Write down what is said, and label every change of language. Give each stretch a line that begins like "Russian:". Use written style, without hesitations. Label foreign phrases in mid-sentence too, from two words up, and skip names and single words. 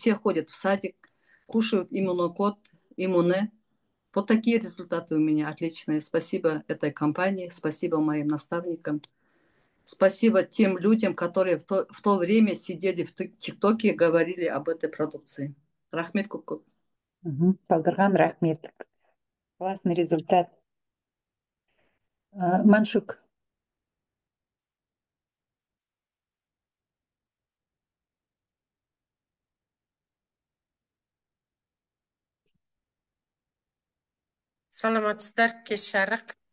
Russian: Все ходят в садик, кушают иммунокод, иммуне. Вот такие результаты у меня отличные. Спасибо этой компании, спасибо моим наставникам. Спасибо тем людям, которые в то время сидели в ТикТоке и говорили об этой продукции.
Kazakh: Рахмет Куку. Балдырған рахмет.
Russian: Классный результат.
Kazakh: Маншук. Саламатсыздар, кеш жарық.